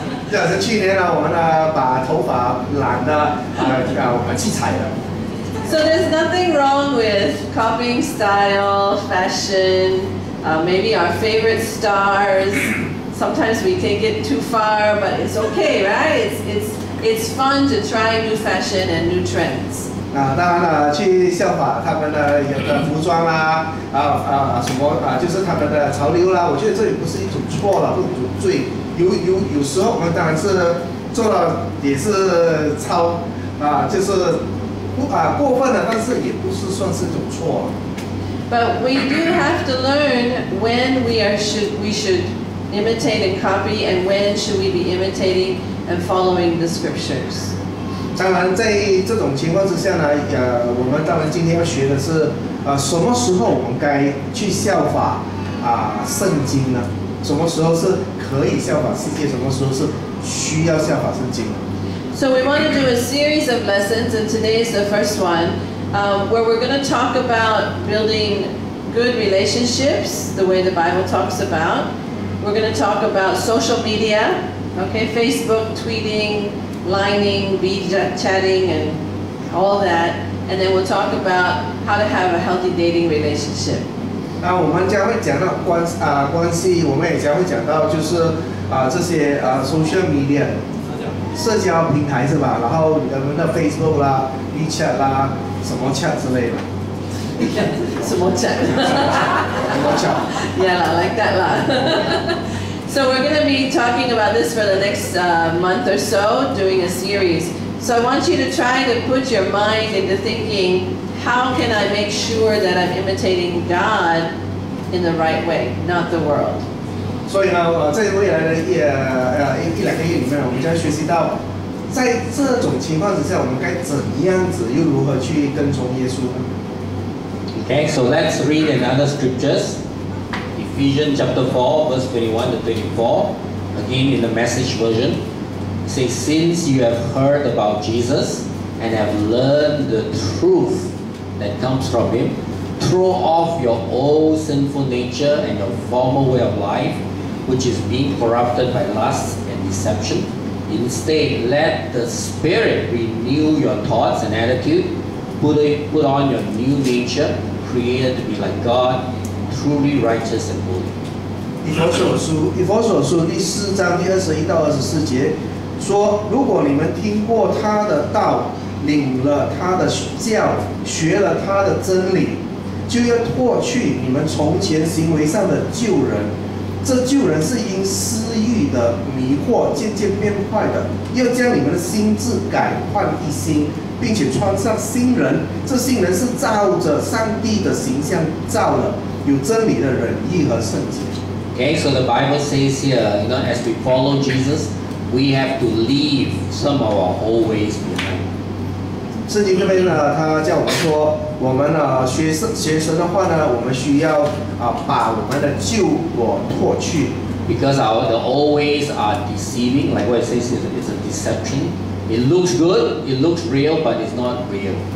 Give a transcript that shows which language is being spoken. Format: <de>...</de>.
<zh>是的，像去年呢，我们呢把头发染的七彩的。</zh> <en>So there's nothing wrong with copying style, fashion, maybe our favorite stars. Sometimes we take it too far, but it's okay, right? It's fun to try new fashion and new trends.</en> <zh>当然了，去效法他们的有的服装啦，什么就是他们的潮流啦，我觉得这也不是一种错了，不是一种罪。有时候我们当然是做了也是就是过分了，但是也不是算是一种错。</zh> <en>But we do have to learn when we should imitate and copy, and when should we be imitating and following the scriptures.</en> <zh>当然，在这种情况之下呢，我们当然今天要学的是，什么时候我们该去效法圣经呢？什么时候是可以效法世界？什么时候是需要效法圣经呢？</zh> <en>So we want to do a series of lessons, and today is the first one, where we're going to talk about building good relationships, the way the Bible talks about. We're going to talk about social media, okay, Facebook, tweeting, lining, chatting, and all that. And then we'll talk about how to have a healthy dating relationship.</en> <zh>我们将会讲到关系，我们也将会讲到就是这些social media 社交平台是吧？然后我们的 Facebook 啦、WeChat 啦、什么 chat 之类的。什么 chat？什么 chat？</zh> <en>Yeah, I like that lah. So we're going to be talking about this for the next month or so, doing a series. So I want you to try to put your mind into thinking, how can I make sure that I'm imitating God in the right way, not the world?</en> <zh>所以呢，在未来的一两个月里面，我们将学习到，在这种情况之下，我们该怎样子，又如何去跟从耶稣呢？</zh> <en>Okay, so let's read another scriptures. Ephesians chapter 4, verse 21 to 24. Again in the Message version. It says, since you have heard about Jesus and have learned the truth that comes from Him, throw off your old sinful nature and your former way of life, which is being corrupted by lust and deception. Instead, let the Spirit renew your thoughts and attitude. Put on your new nature, created to be like God, truly righteous and holy.</en> <zh>以弗所书第4章第21到24节说：如果你们听过他的道，领了他的教，学了他的真理，就要脱去你们从前行为上的旧人。这旧人是因私欲的迷惑渐渐变坏的，要将你们的心智改换一新，并且穿上新人。这新人是照着上帝的形象造的，有真理的仁义和圣洁。</zh> <en>Okay, so the Bible says here, as we follow Jesus, we have to leave some of our old ways behind.</en> <zh>圣经这边呢，他叫我们说，我们学神的话呢，我们需要把我们的旧我脱去。</zh> <en>Because the old ways are deceiving, like what it says, it's a deception. It looks good, it looks real, but it's not real.</en>